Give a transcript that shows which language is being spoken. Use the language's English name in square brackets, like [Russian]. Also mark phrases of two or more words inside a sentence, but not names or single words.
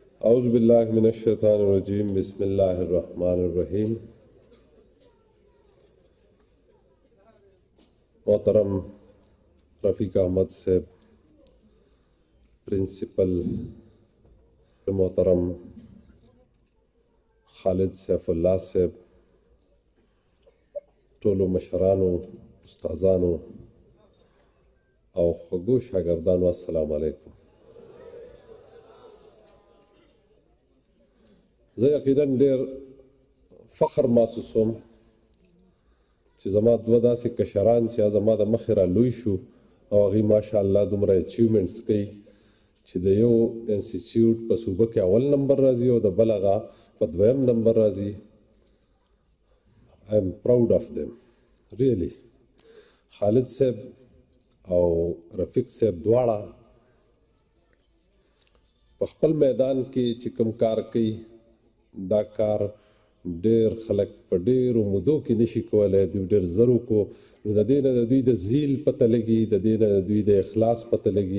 [Arabic] اعوذ باللہ من الشیطان الرجیم بسم اللہ الرحمن الرحیم. [Pashto] محترم رفیق احمد صاحب پرنسپل، محترم خالد سیف اللہ صاحب، ټولو مشرانو، استادانو او خوږو شاګردانو، [Arabic] السلام علیکم. [Pashto] زه یقینا ډېر فخر محسوسوم چې زما دوه داسې کشران چې زما د مخې را لوی شو او هغوی ماشاءالله دومره اچیومنټس کوي چې د یو انسټیټیوټ په صوبه کې اول نمبر راځي او د بل هغه په دویم نمبر راځي. [English] I am proud of them, really. [Pashto] خالد صاحب او رفیق صاحب دواړه په خپل میدان کې چې کوم کار کوي دا کار ډېر خلک په ډېرو مودو کې نشي کولی، دوی ډېر زر وکړو. نو د دې نه د دوی د زیل پته لګي، د دې نه د دوی د اخلاص پته لګي.